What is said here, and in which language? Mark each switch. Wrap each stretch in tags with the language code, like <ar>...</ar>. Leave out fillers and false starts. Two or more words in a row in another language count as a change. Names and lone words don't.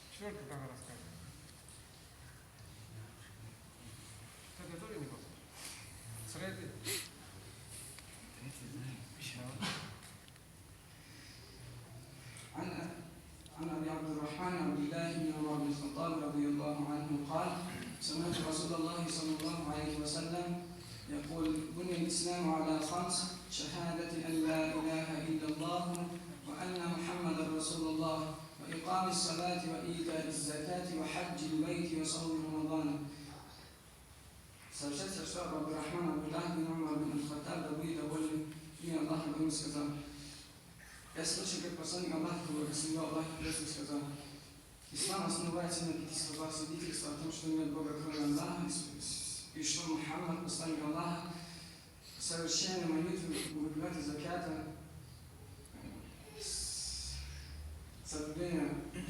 <ru>Только как рассказывать. Это тоже не просто. Среди.</ru> <ar>عن ابي عبد الرحمن عبد الله بن عمر بن الخطاب رضي الله عنه قال: سمعت رسول الله صلى الله عليه وسلم يقول: بني الاسلام على خمس: شهادة ان لا اله الا الله وان محمدا رسول الله واقام الصلاة وايتاء الزكاة وحج البيت وصوم رمضان.</ar> <ru>Сообщается, что Абдурахман Абдуллах бин Умар бин Аль-Хаттаб, да будет доволен и Аллах ему сказал: я слышал, как посланник Аллаха, благословил Аллах, сказал: ислам основывается на 5 словах свидетельства о том, что нет Бога кроме Аллаха, и что Мухаммад, посланник Аллаха, совершение молитвы, выплаты заката, соблюдение.</ru>